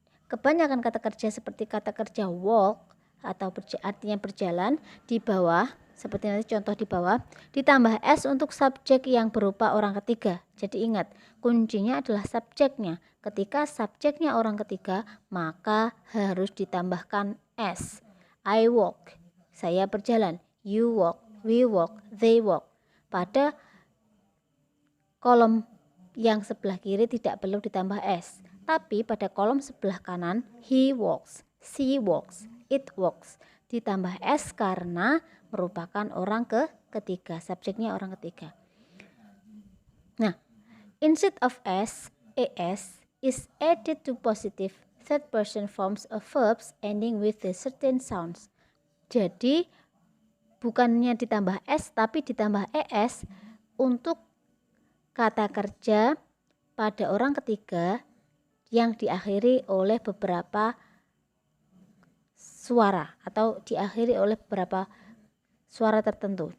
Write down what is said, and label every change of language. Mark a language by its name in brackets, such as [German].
[Indonesian] Kebanyakan kata kerja seperti kata kerja walk atau artinya berjalan di bawah, seperti nanti contoh di bawah, ditambah s untuk subjek yang berupa orang ketiga. Jadi ingat, kuncinya adalah subjeknya. Ketika subjeknya orang ketiga, maka harus ditambahkan s. [English] I walk, [Indonesian] saya berjalan. [English] You walk, we walk, they walk. [Indonesian] Pada kolom yang sebelah kiri tidak perlu ditambah s. Tapi pada kolom sebelah kanan, [English] he walks, she walks, it walks, [Indonesian] ditambah s karena merupakan orang ketiga, subjeknya orang ketiga. Nah, [English] instead of s, es is added to positive third person forms of verbs ending with the certain sounds. [Indonesian] Jadi bukannya ditambah s tapi ditambah es untuk kata kerja pada orang ketiga yang diakhiri oleh beberapa suara atau diakhiri oleh beberapa suara tertentu.